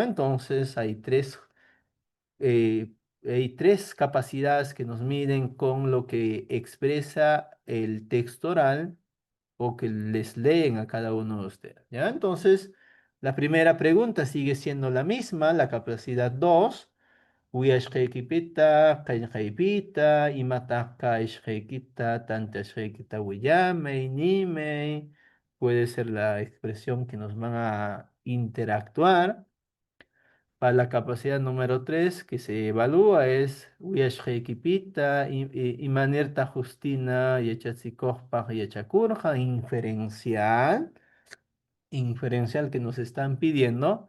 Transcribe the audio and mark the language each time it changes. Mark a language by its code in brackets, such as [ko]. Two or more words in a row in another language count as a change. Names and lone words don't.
[es] Entonces eh, hay tres capacidades que nos miden con lo que expresa el texto oral o que les leen a cada uno de ustedes, ¿ya? Entonces, la primera pregunta sigue siendo la misma, la capacidad 2. [qu] Uyashqaykipita, qillqaypita, imataq kayshqaykita, tantashqaykita willamay, nimay. [es] Puede ser la expresión que nos van a interactuar. Para la capacidad número 3 que se evalúa es [qu] Uyashqaykipita, Imanirta Justina, Yachatzikoqpaq, Yachakurqa, [es] inferencial que nos están pidiendo.